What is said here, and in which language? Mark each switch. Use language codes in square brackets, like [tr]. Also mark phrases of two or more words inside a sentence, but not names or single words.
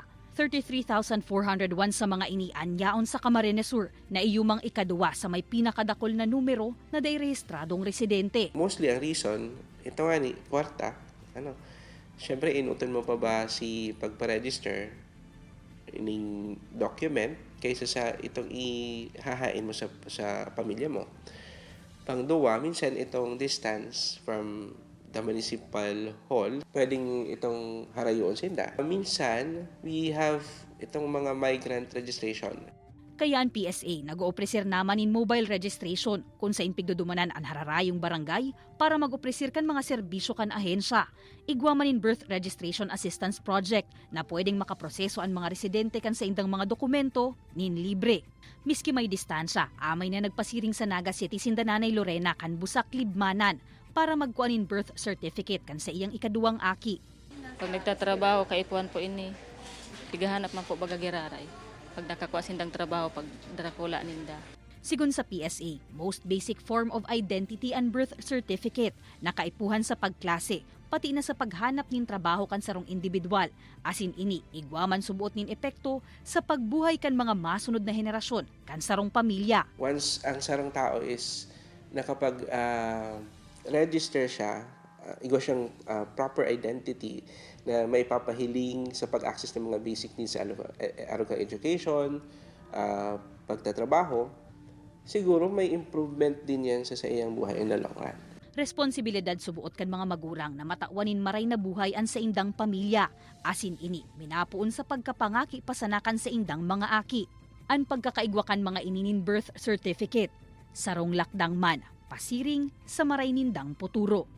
[bik] 33,401 sa mga inianyaon sa Camarines Sur na iyumang ikaduwa sa may pinakadakol na numero na dairehistradong residente. Mostly ang reason, ito nga ni, kwarta, Siyempre, inutan mo pa ba si pagpa-register ining document kaysa sa itong ihahain mo sa pamilya mo. Pangduwa, minsan itong [en] distance from the municipal hall, [bik] pwedeng itong harayon sinda. Minsan, [en] we have [bik] itong mga [en] migrant registration. [bik] Kaya ang PSA nag-oopresir naman in [en] mobile registration [bik] kung sa inpigdudumanan ang hararayong barangay para mag-opresir kan mga serbisyo kan ahensya. Igwa man in [en] birth registration assistance project [bik] na pwedeng makaproseso ang mga residente kan sa indang mga dokumento nin libre. Miski may distansya, amay na nagpasiring sa Naga City sinda Nanay Lorena kan Busak Libmanan para magkuan in [en] birth certificate [bik] kan sa iyang ikaduwang aki. Pag nagtatrabaho, kaikuan po ini, tigahanap man po bagagiraray. Pag nakakuha sindang trabaho, pag darakula ninda. Sigun sa PSA, [en] most basic form of identity and birth certificate [bik] na kaipuhan sa pagklase, pati na sa paghanap nin trabaho kan sarong individual. Asin ini, igwaman subuot nin epekto sa pagbuhay kan mga masunod na henerasyon kan sarong pamilya. Once ang sarong tao is nakapag-register siya, igwa siyang [en] proper identity [bik] na may papahiling sa pag-access ng mga [en] basic needs [bik] sa araw kang education, pagtatrabaho, siguro may improvement din yan sa iyang buhay [en] in the long run. [bik] Responsibilidad subuot kan mga magurang na matawanin maray na buhay an sa indang pamilya. Asin ini, minapuon sa pagkapangaki pasanakan sa indang mga aki. An pagkakaigwakan mga ininin [en] birth certificate. [bik] Sarong lakdang man, pasiring sa maray nindang puturo.